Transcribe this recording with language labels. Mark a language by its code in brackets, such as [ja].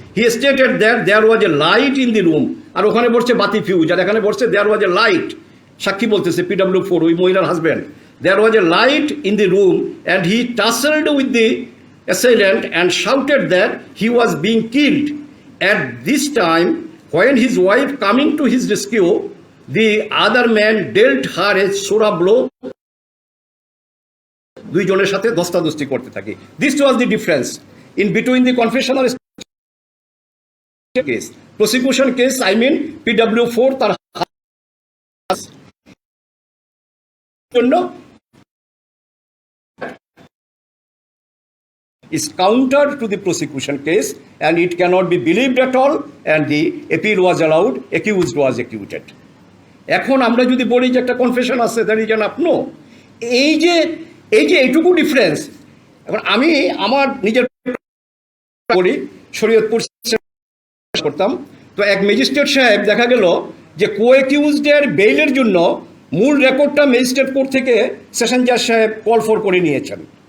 [en] He stated that there was a light in the room. [bn] আর ওখানে বলছে বাতি fuse, আর এখানে বলছে [en] there was a light. [bn] সাক্ষী বলতেছে PW4 ওই মহিলার husband, [en] there was a light in the room and he tussled with the assailant and shouted that he was being killed. At this time, when his wife coming to his rescue, the other man dealt her a sora blow. [bn] দুইজনের সাথে দস্তাদস্তি করতে থাকে। [en] This was the difference in between the confessional case, prosecution case, I mean PW4 [bn] তার জন্য [en] is counter to the prosecution case and it cannot be believed at all and the appeal was allowed, accused was acquitted. [bn] এখন আমরা যদি বলি যে একটা confession আছে [en] that is enough, no, [bn] এই যে এইটুকু ডিফারেন্স। এখন আমি আমার নিজের বলি শরীয়তপুর করতাম, তো এক ম্যাজিস্ট্রেট সাহেব দেখা গেল যে কো-অ্যাকিউজডের বেইলের জন্য মূল রেকর্ডটা ম্যাজিস্ট্রেট কোর্ট থেকে সেশন জাজ সাহেব কল ফর করে নিয়েছেন।